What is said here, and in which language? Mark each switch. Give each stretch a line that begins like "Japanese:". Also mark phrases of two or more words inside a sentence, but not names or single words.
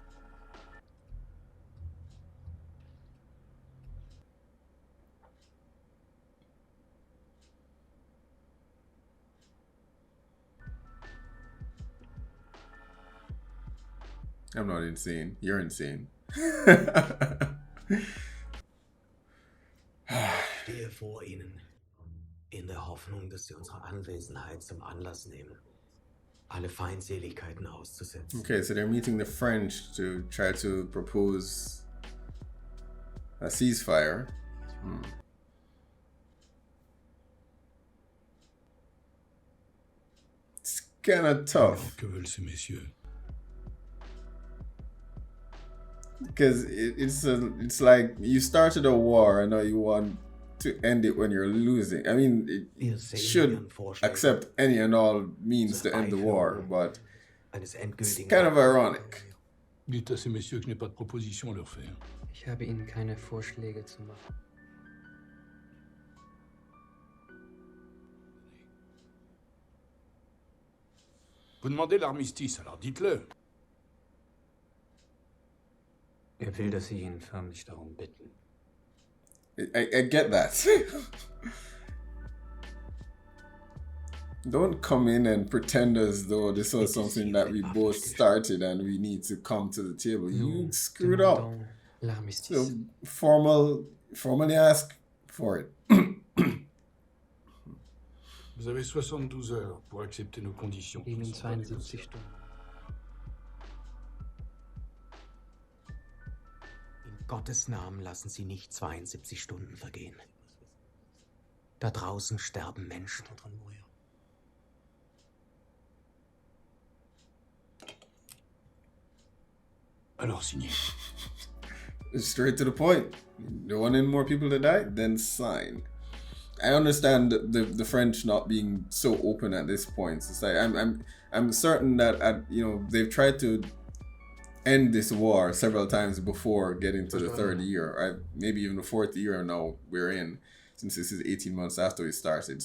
English: I'm not insane. You're insane.
German: Stehe vor Ihnen, in der Hoffnung, dass Sie unsere Anwesenheit zum Anlass nehmen, alle Feindseligkeiten auszusetzen.
English: Okay, so they're meeting the French to try to propose a ceasefire. It's kind of tough.
French: Que veulent ces messieurs?
English: Because it's like you started a war and now you want to end it when you're losing. I mean, it should accept any and all means to end the war, but it's kind of ironic.
French: Dites à ces messieurs que je n'ai pas de proposition à leur faire.
German: Ich habe Ihnen keine Vorschläge zu machen.
French: Vous demandez l'armistice, alors dites-le.
German: Will, dass Sie ihn förmlich darum bitten.
English: I get that. Don't come in and pretend as though this was something that we both started and we need to come to the table. You screwed up. So formally ask for it.
French: Vous avez 72 heures pour accepter nos conditions.
German: Ihnen 72 Stunden. In Gottes Namen lassen Sie nicht 72 Stunden vergehen. Da draußen sterben Menschen.
French: Alors signez.
English: Straight to the point. You want any more people to die? Then sign. I understand the French not being so open at this point. It's like I'm certain that they've tried to end this war several times before getting to the third year, maybe even the fourth year now we're in, since this is 18 months after we started.